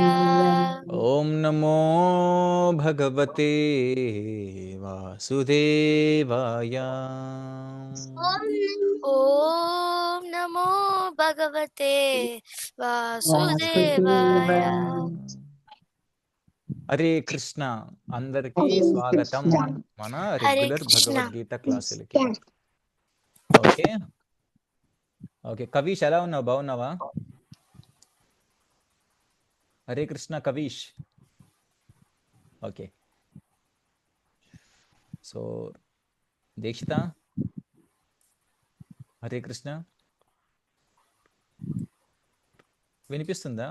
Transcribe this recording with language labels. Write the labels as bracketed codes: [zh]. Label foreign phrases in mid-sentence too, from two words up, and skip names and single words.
[sa] ఓం నమో భగవతే వాసుదేవాయ. ओम नमो भगवते वासुदेवाय. [te] హరే కృష్ణ, అందరికీ స్వాగతం మన हरे రెగ్యులర్ कृष्णा. భగవద్గీత క్లాసులకి. [en] okay okay, [te] కవీష్ ఎలా ఉన్నావు, బాగున్నావా? హరే కృష్ణ కవీష్. ఓకే, సో దీక్షిత, హరే కృష్ణ వినిపిస్తుందా?